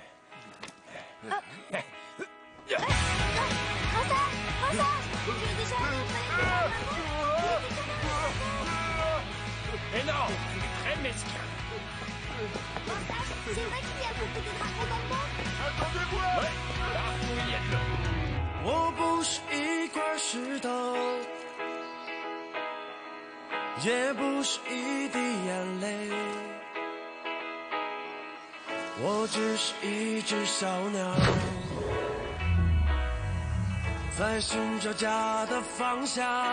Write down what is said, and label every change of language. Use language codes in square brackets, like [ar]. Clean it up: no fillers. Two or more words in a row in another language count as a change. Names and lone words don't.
[fr] Grand sage! Tu es déjà allé au palais de Mais non, c'est très mesquin. Grand sage, c'est vrai qu'il y a beaucoup de dragons dans le monde? Attendez-moi! Ouais, partout il y a de l'eau. [zh] 我不是一块石头，也不是一滴眼泪，我只是一只小鸟，在寻找家的方向。